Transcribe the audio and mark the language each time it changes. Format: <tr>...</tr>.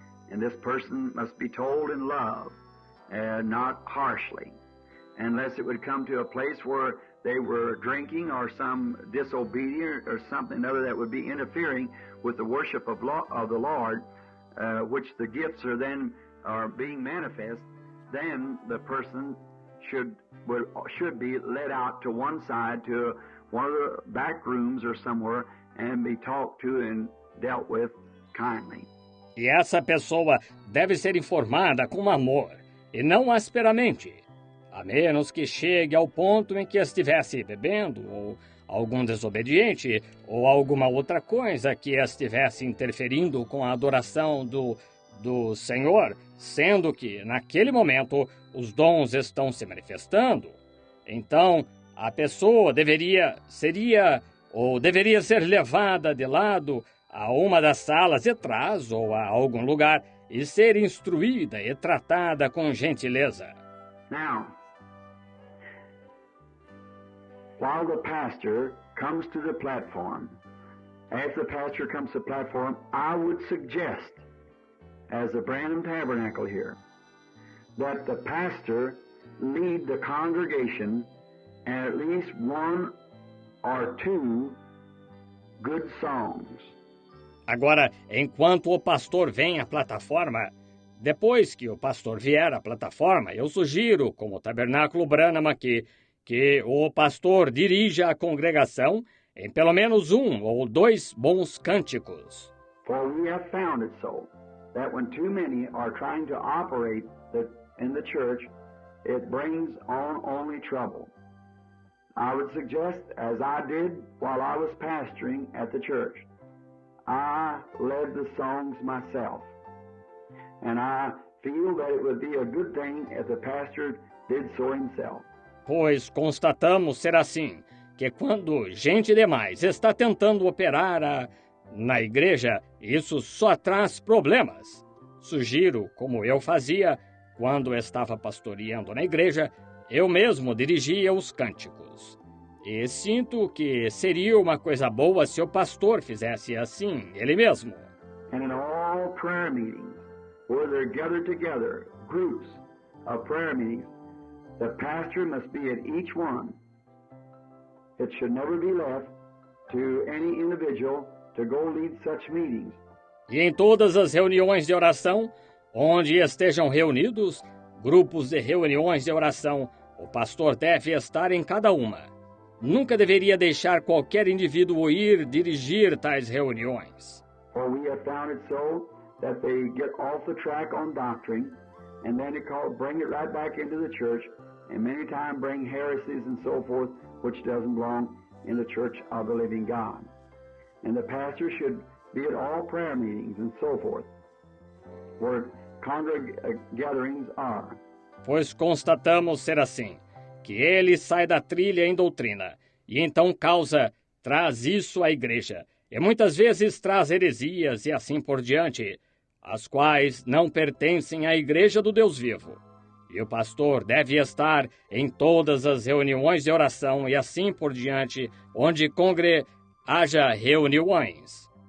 <en>And this person must be told in love, not harshly, unless it would come to a place where they were drinking or some disobedient or something other that would be interfering with the worship of the Lord, which the gifts are being manifest. then the person should be led out to one side to one of the back rooms or somewhere and be talked to and dealt with kindly.</en> <pt>E essa pessoa deve ser informada com amor, e não asperamente, a menos que chegue ao ponto em que estivesse bebendo, ou algum desobediente, ou alguma outra coisa que estivesse interferindo com a adoração do Senhor, sendo que, naquele momento, os dons estão se manifestando. Então, a pessoa deveria ser levada de lado a uma das salas de trás ou a algum lugar e ser instruída e tratada com gentileza.</pt> <en>Now, while the pastor comes to the platform, as the pastor comes to the platform, I would suggest, as the Branham Tabernacle here, that the pastor lead the congregation in at least one or two good songs.</en> <pt>Agora, enquanto o pastor vem à plataforma, depois que o pastor vier à plataforma, eu sugiro, como o Tabernáculo Branham aqui, que o pastor dirija a congregação em pelo menos um ou dois bons cânticos.</pt> <en>For we have found it so, that when too many are trying to operate in the church, it brings on only trouble. I would suggest, as I did while I was pastoring at the church, I led the songs myself. And I feel that it would be a good thing if the pastor did so himself.</en> <pt>Pois constatamos ser assim, que quando gente demais está tentando operar na igreja, isso só traz problemas. Sugiro, como eu fazia quando estava pastoreando na igreja, eu mesmo dirigia os cânticos. E sinto que seria uma coisa boa se o pastor fizesse assim, ele mesmo.</pt> <en>And in all prayer meetings, where they're gathered together, groups of prayer meetings, the pastor must be at each one. It should never be left to any individual to go lead such meetings.</en> <pt>E em todas as reuniões de oração, onde estejam reunidos, grupos de reuniões de oração, o pastor deve estar em cada uma. Nunca deveria deixar qualquer indivíduo ir dirigir tais reuniões.</pt> <en>For we have found it so that they get off the track on doctrine, and then bring it right back into the church, and many times bring heresies and so forth, which doesn't belong in the church of the living God. And the pastor should be at all prayer meetings and so forth, where gatherings are.</en> <pt>Pois constatamos ser assim, que ele sai da trilha em doutrina, e então traz isso à igreja, e muitas vezes traz heresias e assim por diante, as quais não pertencem à igreja do Deus vivo. E o pastor deve estar em todas as reuniões de oração e assim por diante, onde haja reuniões.</pt>